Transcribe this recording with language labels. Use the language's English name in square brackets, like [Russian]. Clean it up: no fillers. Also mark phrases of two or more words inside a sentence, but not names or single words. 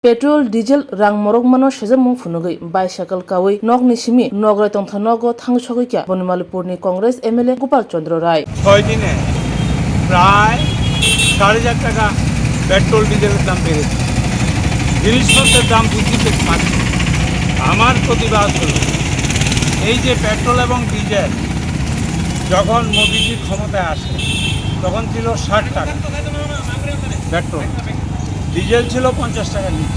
[Kok Borok] Petrol, diesel, rang morok mano sejamung funugui bicycle kawi nok ni simi nograi tongtha nogo thangchogui kya Bonimalipurni Congress MLA Gopal Chandra Rai [Bangla] 6 দিনে প্রায় 4,500 টাকা পেট্রোল ডিজেলের দাম বেড়েছে। জিনিসপত্রের দাম বৃদ্ধি পেতে পারছে। আমার প্রতিবাদ হলো এই যে পেট্রোল এবং ডিজেল যখন মোদিজি ক্ষমতায় আসে তখন ছিল 60 টাকা পেট্রোল, ডিজেল ছিল 50 টাকার নিচে।